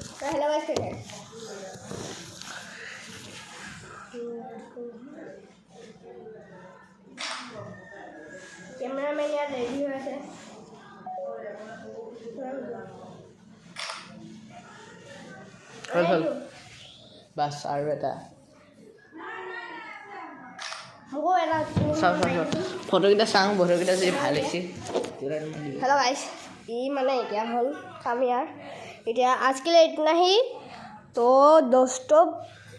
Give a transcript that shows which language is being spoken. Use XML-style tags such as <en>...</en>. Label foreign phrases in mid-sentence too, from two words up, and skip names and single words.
<en>hello guys</en> <as>কেমেৰামেন ইয়াত ৰেডি হৈ আছে হ'ল বাছ আৰু এটা মোকো এটা চাওঁ ফটোকেইটা চাওঁ ফটোকেইটা যদি ভাল হৈছে</as> <en>hello guys</en> <hi>ये मैंने क्या हल काम यार इतना आज के लिए इतना ही तो दोस्तों</hi>